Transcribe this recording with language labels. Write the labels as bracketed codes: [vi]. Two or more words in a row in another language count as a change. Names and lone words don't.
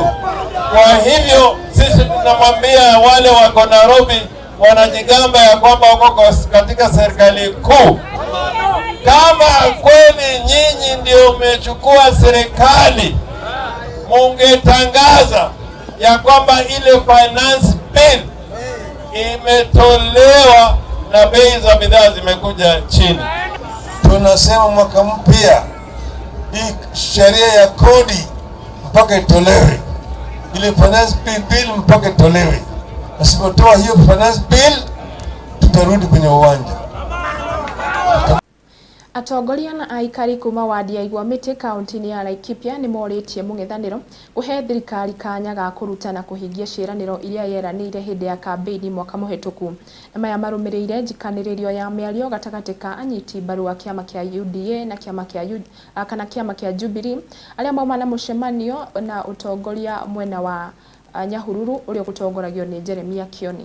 [sw] Kwa hivyo sisi tunamwambia wale wako Nairobi wanajigamba ya kwamba wako katika serikali kuu, kama kweli nyinyi ndio mmechukua serikali, mungetangaza ya kwamba ile [en] finance bill [sw] imetolewa na bei za bidhaa zimekuja chini. Tunasema mwaka mpya hii sheria ya kodi mpaka itolewe, ile [en] finance bill [sw] mpaka itolewe. Asipotoa hiyo [en] finance bill [sw] tutarudi kwenye uwanja. [ki] Atongoria na aikari kuma wadi ya Igwamiti kaunti-ini ya Laikipia ni moritie mung'ethaniro kuhe thirikari kanya ga kuruta na kuhingia ciraniro iria yeranire hindi ya kampeini mwaka muhituku. Na maya marumirire njikaniririo ya miario gatagati ka anyiti mbaru wa kiama kia UDA na kiama kia Jubilee aria mauma na mucemanio na utongoria mwena wa Nyahururu uria gutongoragio ni Njeri Kioni.